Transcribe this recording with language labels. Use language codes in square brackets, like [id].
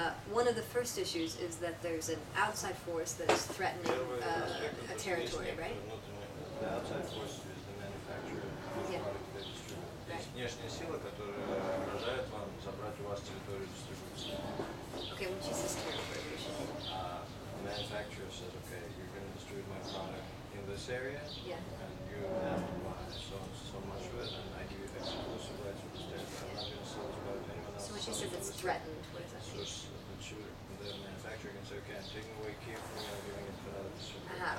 [en] One of the first issues is that there's an outside force that is threatening a territory, right? The outside force is the manufacturer of the product they distribute. [ru] Есть внешняя сила, которая угрожает вам забрать у вас территорию дистрибуции. [en] Okay, when she says territory, The manufacturer says, okay, you're going to distribute my product in this area, and you have to buy so much of it, and I give you exclusive rights for this territory. I'm not going to sell it to anyone else. So when she says it's threatened, what does that mean? So the manufacturer can say, okay, I'm taking away Kiev from you, I'm giving it to another distributor.